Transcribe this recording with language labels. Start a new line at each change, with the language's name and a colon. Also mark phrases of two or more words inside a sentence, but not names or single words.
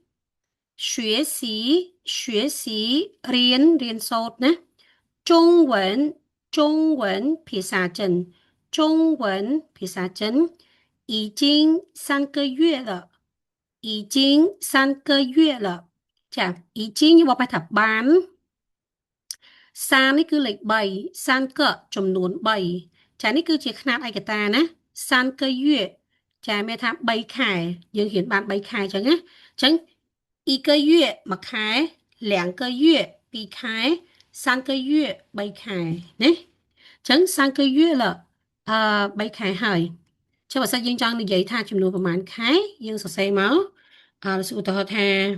Chinese: 学习
Khmer: រៀនសូត្រណា
Chinese: 中文
Khmer: ភាសាចិន
Chinese: 中文
Khmer: ភាសាចិន
Chinese: 已经3个月了已经3个月
Khmer: 了ចា已经យើងបកប្រែថាបានសានេះគឺលេខ3សានកចំនួន3 ចានេះគឺជាຂະຫນາດឯកតាណា
Chinese: 3个月
Khmer: ចាមានថា3ខែយើងរៀនបាន3ខែអញ្ចឹងណាអញ្ចឹង
Chinese: 1个月
Khmer: មួយខែ
Chinese: 2个月
Khmer: 2 ខែ
Chinese: 3个月
Khmer: 3ខែណាអញ្ចឹង
Chinese: 3个月了
Khmer: 3 ខែហើយចុះបើសិនយើងចង់និយាយថាចំនួនប្រហែលខែយើងសរសេរមកឧទាហរណ៍ថា